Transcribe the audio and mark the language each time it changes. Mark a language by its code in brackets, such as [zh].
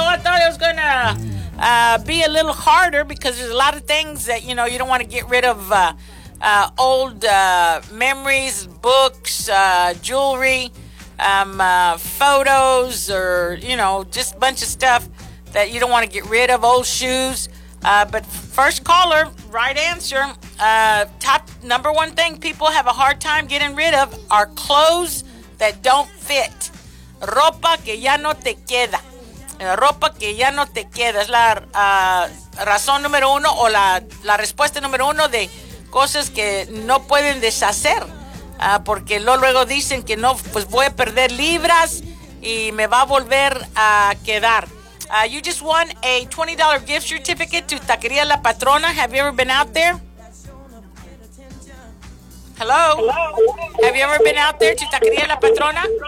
[en] I thought it was going to be a little harder because there's a lot of things that, you know, you don't want to get rid of old memories, books, jewelry, photos, or, you know, just a bunch of stuff that you don't want to get rid of, old shoes. But first caller, right answer, top number one thing people have a hard time getting rid of are clothes that don't fit. [es] Ropa que ya no te queda. Ropa que ya no te queda. Es la razón número uno o la respuesta número uno de cosas que no pueden deshacer. Porque luego dicen que no, pues voy a perder libras y me va a volver a quedar. [en] You just won a $20 gift certificate to Taqueria La Patrona. Have you ever been out there? Hello? Hello? Have you ever been out there to Taqueria La Patrona?